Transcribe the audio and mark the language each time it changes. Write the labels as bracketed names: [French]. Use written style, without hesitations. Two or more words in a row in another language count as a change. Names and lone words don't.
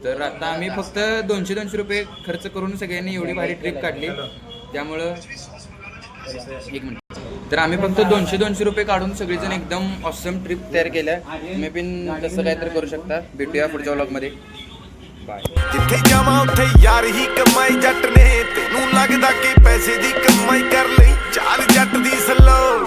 [Marathi] तर आता आम्ही फक्त 200 रुपये खर्च करून सगळ्यांनी एवढी भारी ट्रिप काढली. त्यामुळं एक मिनिट. तर आम्ही फक्त 200 रुपये काढून सगळेजण एकदम [English] awesome trip [Marathi] तयार केल्या. तुम्ही पण तसं काहीतरी करू शकता. भेटूया पुढच्या व्लॉगमध्ये. बाय. [Punjabi] ਜਿੱਥੇ ਜਾਵਾਂ ਉੱਥੇ ਯਾਰ ਹੀ ਕਮਾਈ ਜੱਟ ਨੇ ਤੈਨੂੰ ਲੱਗਦਾ ਕਿ ਪੈਸੇ ਦੀ ਕਮਾਈ ਕਰ ਲਈ ਚਾਲ ਜੱਟ ਦੀ ਸਲੋ